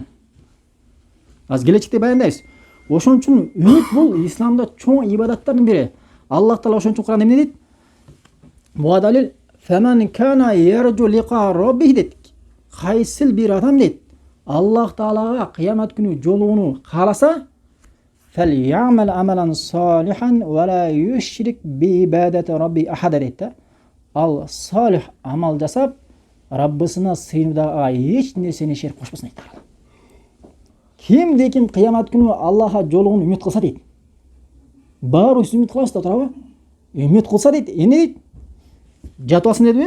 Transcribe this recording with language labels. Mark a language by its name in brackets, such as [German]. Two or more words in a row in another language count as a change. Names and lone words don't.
[Kyrgyz] Аз келечекте баяндайбыз. Ошон үчүн үмүт бул исламда чоң ибадаттардын бири. Аллах Таала ошон үчүн Кур'анда эмне дейт? Буга далил [Arabic] فمن كان يرجو لقاء ربه [Kyrgyz] дейт. Кайсыл бир адам дейт, Аллах Таалага кыямат күнү жолууну кааласа, [Arabic] فليعمل عملا صالحا ولا يشرك بعبادة ربه أحدا дейт. [Kyrgyz] Ал салих амал жасап, Раббысына сыйынуудага эч нерсени шерик кошпосун дейт. Кимде ким кыямат күнү Аллахка жолугун үмүт кылса дейт. Баарыбыз үмүт кылабыз да, туурабы? Үмүт кылса дейт, эмне дейт? Жатып алсын дедиби?